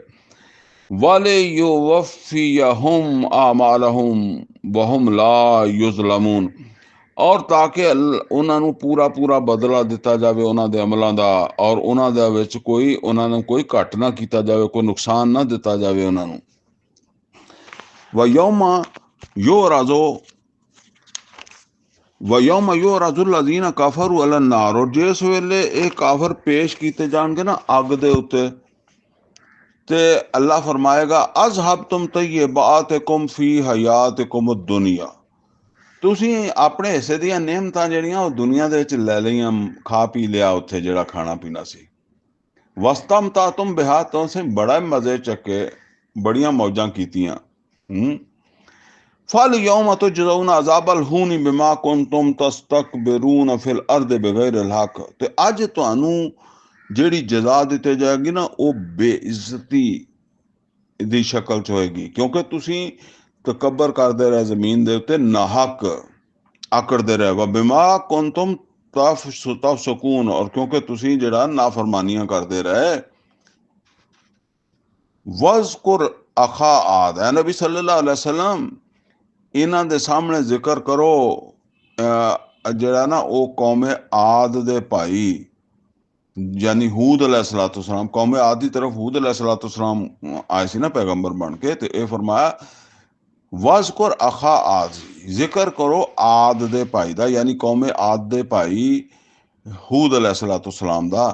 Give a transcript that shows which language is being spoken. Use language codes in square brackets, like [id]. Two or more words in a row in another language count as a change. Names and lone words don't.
[ar] وليوفيهم أعمالهم وهم لا يظلمون, [pa] ਔਰ ਤਾਕਿ ਉਨ੍ਹਾਂ ਨੂੰ ਪੂਰਾ ਪੂਰਾ ਬਦਲਾ ਦਿੱਤਾ ਜਾਵੇ ਉਨ੍ਹਾਂ ਦੇ ਅਮਲੋਂ ਕਾ, ਔਰ ਉਨ੍ਹਾਂ ਦੇ ਵਿਚ ਕੋਈ ਉਨ੍ਹਾਂ ਨੂੰ ਕੋਈ ਘਟ ਨਾ ਕੀਆ ਜਾਵੇ, ਕੋਈ ਨੁਕਸਾਨ ਨਾ ਦਿੱਤਾ ਜਾਵੇ ਉਨ੍ਹਾਂ ਨੂੰ। [ar] ويوم يعرض الذين كفروا على النار, [pa] ਔਰ ਜਿਸ ਵੇਲੇ ਏ ਕਾਫਰ ਪੇਸ਼ ਕੀਤੇ ਜਾਣਗੇ ਨਾ ਅੱਗ ਦੇ ਉੱਤੇ, ਤੇ ਅੱਲਾਹ ਫਰਮਾਏਗਾ [ar] أذهبتم طيباتكم في حياتكم الدنيا, [pa] ਤੁਸੀ ਅਪਣੇ ਹਿੱਸੇ ਦੀਆਂ ਨੇਮਤਾਂ ਜਿਹੜੀਆਂ ਉਹ ਦੁਨੀਆ ਦੇ ਵਿਚ ਲੈ ਲਈਆਂ, ਖਾ ਪੀ ਲਿਆ ਉੱਥੇ ਜਿਹੜਾ ਖਾਣਾ ਪੀਣਾ ਸੀ। [ar] واستمتعتم بها, [pa] ਤੁਸੇਂ ਬੜਾ ਮਜ਼ੇ ਚੱਕੇ, ਬੜੀਆਂ ਮੌਜਾਂ ਕੀਤੀਆਂ। [ar] فاليوم تجزون عذاب الهون بما كنتم تستكبرون في الأرض بغير الحق, [pa] ਤੇ ਅੱਜ ਤੁਹਾਨੂੰ ਜਿਹੜੀ ਜਜ਼ਾ ਦਿੱਤੀ ਜਾਏਗੀ ਨਾ ਉਹ ਬੇਇੱਜ਼ਤੀ ਦੀ ਸ਼ਕਲ ਚ ਹੋਏਗੀ, ਕਿਉਂਕਿ ਤੁਸੀ ਤਕੱਬਰ ਕਰਤੇ ਰਹੇ ਜ਼ਮੀਨ ਦੇ ਉੱਤੇ ਨਾਹੱਕ ਆਕੜਤੇ ਰਹੇ। [ar] وبما كنتم تفسقون, [pa] ਔਰ ਕਿਉਂਕਿ ਤੁਸੀ ਜਿਹੜਾ ਨਾਫਰਮਾਨੀਆਂ ਕਰਤੇ ਰਹੇ। [ar] واذكر أخا عاد, [pa] ਹੈ ਨਬੀ [ar] صلى الله عليه وسلم [pa] ਇਨ੍ਹਾਂ ਦੇ ਸਾਮ੍ਹਣੇ ਜ਼ਿਕਰ ਕਰੋ ਜਿਹੜਾ ਨਾ ਉਹ ਕੌਮੇ ਆਦ ਦੇ ਭਾਈ ਯਾਨੀ ਹੂਦ ਅਲੈਹਿੱਸਲਾਮ, ਕੌਮੇ ਆਦ ਕੀ ਤਰਫ ਹੂਦ ਅਲੈਹਿੱਸਲਾਮ ਆਏ ਸੀ ਨਾ ਪੈਗੰਬਰ ਬਣ ਕੇ, ਤੇ ਏ ਫਰਮਾਇਆ [ar] واذكر أخا عاد, [pa] ਜ਼ਿਕਰ ਕਰੋ ਆਦ ਦੇ ਭਾਈ ਦਾ, ਯਾਨੀ ਕੌਮੇ ਆਦ ਦੇ ਭਾਈ ਹੂਦ ਅਲੈਹਿੱਸਲਾਮ ਦਾ।